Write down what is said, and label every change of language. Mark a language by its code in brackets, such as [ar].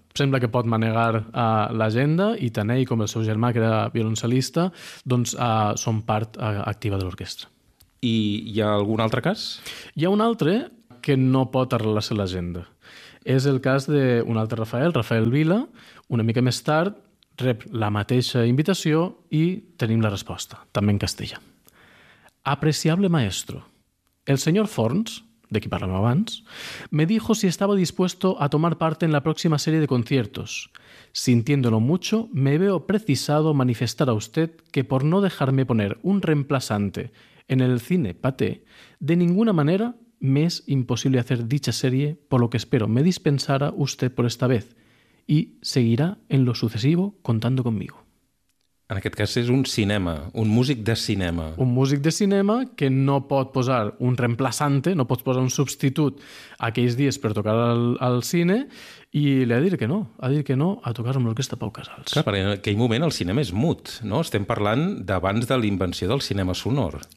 [ca] Sembla que pot manegar l'agenda i tant ell com el seu germà, que era violoncel·lista, doncs són part activa de l'orquestra. I hi ha algun altre cas? Hi ha un altre que no pot arrelar-se a l'agenda. És el cas d'un altre Rafael, Rafael Vila. Una mica més tard rep la mateixa invitació i tenim la resposta, també en castellà. [es] Apreciable maestro, [ca] el senyor Forns, de qui parlàvem abans, [es] me dijo si estaba dispuesto a tomar parte en la próxima serie de conciertos. Sintiéndolo mucho, me veo precisado manifestar a usted que por no dejarme poner un reemplazante en el cine Paté, de ninguna manera me es imposible hacer dicha serie, por lo que espero me dispensara usted por esta vez y seguirá en lo sucesivo contando conmigo. [ca] En aquest cas és un cinema, un músic de cinema. Un músic de cinema que no pot posar un reemplaçante, no pot posar un substitut aquells dies per tocar al cine, i li ha de dir que no, ha de dir que no a tocar amb l'orquestra Pau Casals. Clar, perquè en aquell moment el cinema és mut, no? Estem parlant d'abans de l'invenció del cinema sonor.